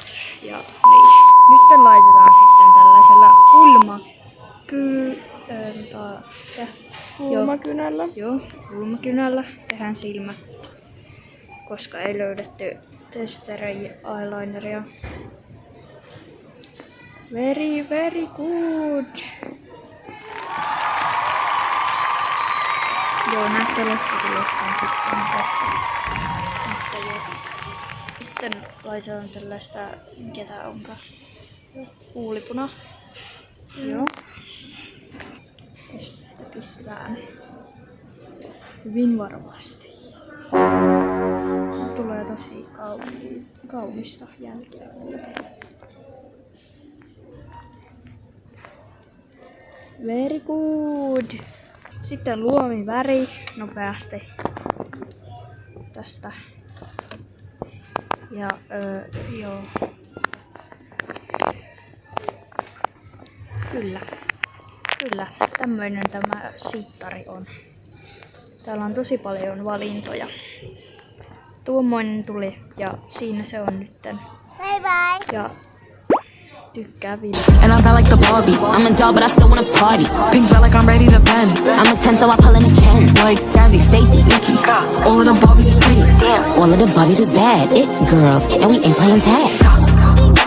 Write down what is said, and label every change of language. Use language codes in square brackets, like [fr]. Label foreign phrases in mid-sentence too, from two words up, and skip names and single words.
[fi] Ja niin. Nyt laitetaan sitten tällaisella Kulmakynällä. Joo, kulmakynällä tehdään silmä, koska ei löydetty testerejä eyelineria. [en] Very good. [fi] Joo, näette lopputuloksen sitten. Mutta joo. Sitten laitetaan tällaista, mikä tää onkaan? Kuulipuna. Joo. Ja sitä pistetään hyvin varovasti. Tulee tosi kaunista jälkeä. [en] Very good. [fi] Sitten luomiväri nopeasti tästä. Ja joo. Kyllä, tämmöinen tämä sittari on. Täällä on tosi paljon valintoja. Tuommoinen tuli ja siinä se on nytten. [en] Bye bye. [fi] Ja tykkää video. [en] And I'm bad like the Barbie. I'm a doll, but I still wanna party. Pink felt like I'm ready to bend. I'm a 10, so I pull in a Ken. Like Jazzy, Stacy, Nikki. All of the Barbies is pretty. All of the Barbies is bad. It girls, and we ain't playing tag.